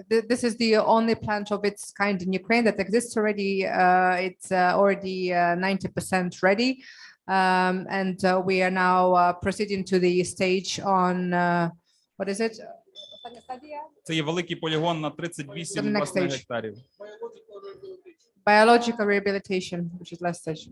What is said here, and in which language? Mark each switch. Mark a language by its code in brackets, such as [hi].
[en] This is the only plant of its kind in Ukraine that exists already. It's already 90% ready. And we are now proceeding to the stage on, what is it? [uk] Це є великий полігон на 38 власне гектарів. [en] Biological rehabilitation, which is last stage.